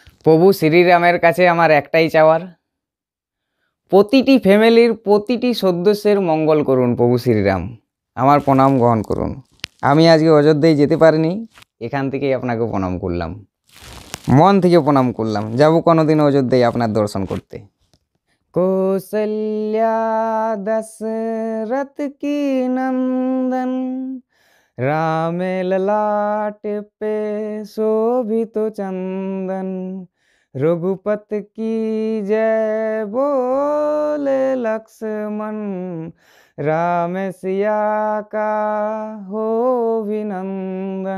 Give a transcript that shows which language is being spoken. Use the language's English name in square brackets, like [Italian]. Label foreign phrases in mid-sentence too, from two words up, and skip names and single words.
[Bangla] প্রভু শ্রীরামের কাছে আমার একটাই চাওয়ার, প্রতিটি ফ্যামিলির প্রতিটি সদস্যের মঙ্গল করুন প্রভু শ্রীরাম। আমার প্রণাম গ্রহণ করুন। আমি আজকে অযোধ্যায় যেতে পারিনি, এখান থেকেই আপনাকে প্রণাম করলাম, মন থেকে প্রণাম করলাম। যাব কোনোদিন অযোধ্যায় আপনার দর্শন করতে। [Hindi] কৌশल्या दशरथ की नंदन, राम ललाट पे शोभित चंदन, रघुपत की जय बोले लक्ष्मण, राम सिया का हो अभिनंदन।